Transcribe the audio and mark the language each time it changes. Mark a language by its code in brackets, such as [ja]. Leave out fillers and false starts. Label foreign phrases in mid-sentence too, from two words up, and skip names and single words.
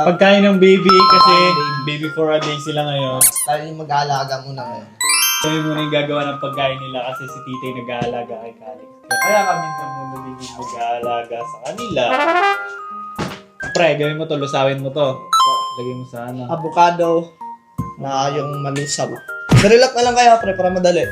[tl] Pagkain ng baby kasi [en] baby for a day [tl] sila ngayon. tayo yung mag-aalaga muna ngayon. Kami muna yung gagawa ng pagkain nila kasi si Titay nag-aalaga kay Calix. Kaya kami na muna din yung mag-aalaga sa kanila. Pre, gawin mo to, lusawin mo to. Lagay mo sa ano. Avocado na yung malusaw. Cerelac na lang kaya, pre, para madali.